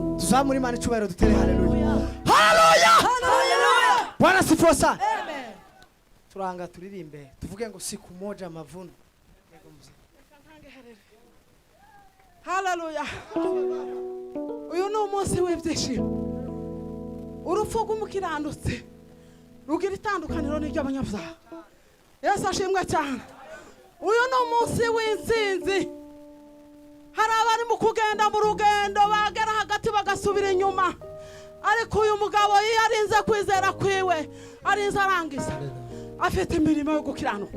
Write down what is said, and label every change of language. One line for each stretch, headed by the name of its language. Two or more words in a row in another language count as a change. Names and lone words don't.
Kinyarwanda: tuzamure Imana icyubahiro dutere haleluya.
Swahili: Haleluya. Bwana sifiwe sana. Amen.
Kinyarwanda: Turanga turirimbe tuvuge ngo
Swahili: siku moja mavuno.
Kinyarwanda: Haleluya. Uyu ni umunsi w'ibyishimo. Urupfu rw'umukiranutsi rugira itandukaniro n'iry'abanyabyaha. Yesu ashimwe cyane. Uyu ni umunsi w'intsinzi. Hari abari mu kugenda mu rugendo bagera hagati bagasubira inyuma, ariko uyu mugabo yarinze kwizera kwiwe, arinze arangiza, afite imirimo yo gukiranuka.